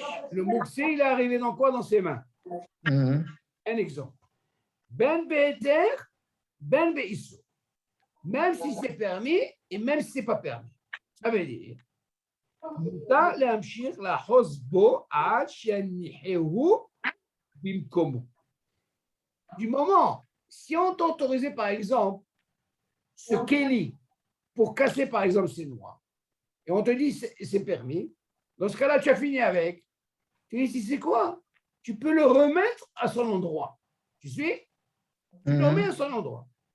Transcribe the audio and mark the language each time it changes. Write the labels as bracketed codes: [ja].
[fr] Le mouksé, il est arrivé dans quoi? Dans ses mains. Un exemple. [he] Ben Be'eter, Ben Be'issou. [fr] Même si c'est permis et même si ce n'est pas permis. Ça veut dire, [he] מותר להמשיך לאחוז בו עד שיניחהו במקומו. [fr] Du moment, si on t'autorisait par exemple ce kéli pour casser par exemple ces noix, et on te dit c'est permis, dans ce cas-là tu as fini avec, tu dis c'est quoi? Tu peux le remettre à son endroit. Tu suis? Tu le remets à son endroit.